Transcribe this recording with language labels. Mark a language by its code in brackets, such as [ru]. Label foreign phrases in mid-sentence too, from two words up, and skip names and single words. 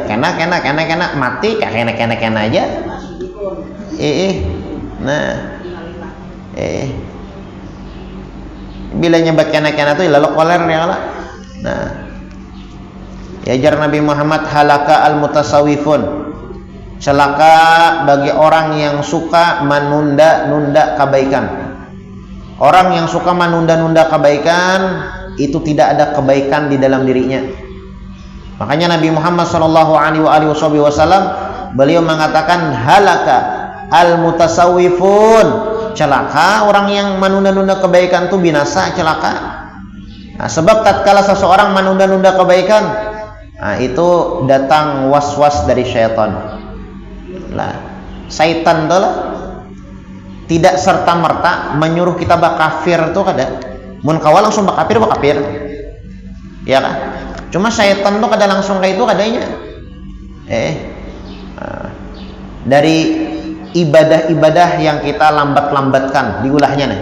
[bjn] Kena mati kena aja. Nah. Bila nyebat kena tuh lalu koler ya Allah. Nah. Ya jar Nabi Muhammad [ar] هلك المتسوفون. [id] Celaka bagi orang yang suka menunda-nunda kebaikan. Orang yang suka menunda-nunda kebaikan itu tidak ada kebaikan di dalam dirinya. Makanya Nabi Muhammad [ar] صلى الله عليه وسلم [id] beliau mengatakan [ar] هلك المتسوفون. [id] Celaka orang yang menunda-nunda kebaikan itu binasa, celaka. Nah, sebab tatkala seseorang menunda-nunda kebaikan, nah itu datang was-was dari syaitan. Lah, syaitan tuh lah tidak serta merta menyuruh kita [bjn] bakafir tuh kada. Mun kawal langsung bakafir. [id] Ya kan? [bjn] Cuma syaitan tuh kada langsung kayak itu kadanya. Dari ibadah-ibadah yang kita lambat-lambatkan diulahnya nih.